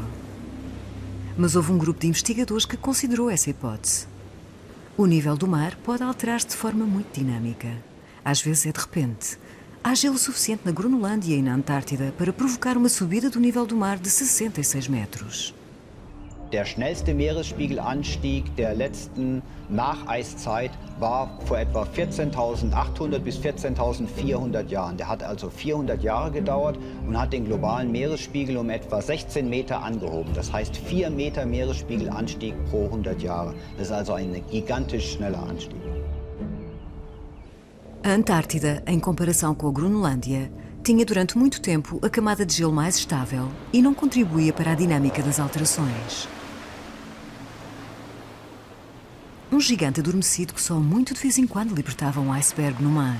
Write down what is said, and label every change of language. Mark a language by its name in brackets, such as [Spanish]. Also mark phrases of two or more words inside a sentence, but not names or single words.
[Portuguese] Mas houve um grupo de investigadores que considerou essa hipótese. O nível do mar pode alterar-se de forma muito dinâmica. Às vezes é de repente. Há gelo suficiente na Groenlândia e na Antártida para provocar uma subida do nível do mar de 66 metros. [German] Der schnellste Meeresspiegelanstieg der letzten Nacheiszeit war vor etwa 14.800 bis 14.400 Jahren. Der hat also 400 Jahre gedauert und hat den globalen Meeresspiegel um etwa 16 Meter angehoben. Das heißt 4 Meter Meeresspiegelanstieg pro 100 Jahre. Das ist also ein gigantisch schneller Anstieg. [Portuguese] A Antártida, em comparação com a Groenlândia, tinha durante muito tempo a camada de gelo mais estável e não contribuía para a dinâmica das alterações. Um gigante adormecido que só muito de vez em quando libertava um iceberg no mar.